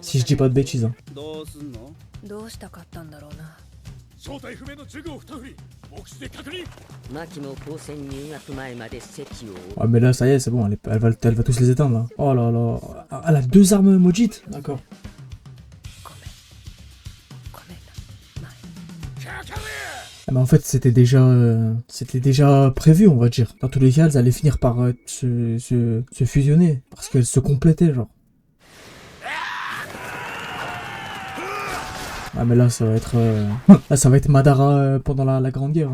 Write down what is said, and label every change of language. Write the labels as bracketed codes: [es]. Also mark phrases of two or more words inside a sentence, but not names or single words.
[fr] Si je dis pas de bêtises. Hein. [ja] どうしたかったんだろうな。正体不明のジュグを2振り目視で確認。マキも高専入学前まで席を。 [fr] Ouais, mais là ça y est, c'est bon, elle va tous les éteindre là. Oh là là. Elle a 2 armes Mojit. D'accord. [ja] ごめん。ごめんな。前。 [fr] Ah bah en fait c'était déjà prévu, on va dire. Dans tous les cas, elles allaient finir par se fusionner parce qu'elles se complétaient, genre. Ah mais là ça va être là ça va être Madara pendant la Grande Guerre.